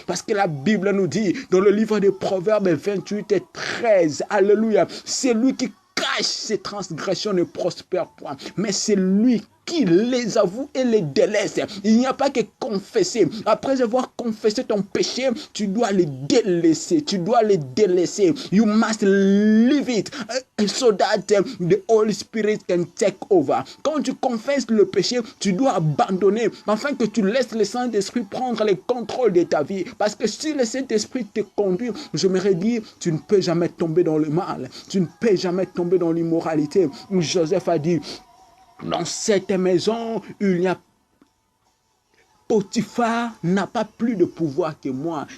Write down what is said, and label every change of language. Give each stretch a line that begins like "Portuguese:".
French: Parce que la Bible nous dit dans le livre des Proverbes 28 et 13. Alléluia. C'est lui qui cache ses transgressions ne prospère point. Mais c'est lui qui les avoue et les délaisse. Il n'y a pas que confesser. Après avoir confessé ton péché, tu dois les délaisser. Tu dois les délaisser.
English: You must leave it so that the Holy Spirit can take over.
French: Quand tu confesses le péché, tu dois abandonner afin que tu laisses le Saint-Esprit prendre le contrôle de ta vie. Parce que si le Saint-Esprit te conduit, j'aimerais dire, tu ne peux jamais tomber dans le mal. Tu ne peux jamais tomber dans l'immoralité. Joseph a dit, dans cette maison, il y a Potiphar n'a pas plus de pouvoir que moi.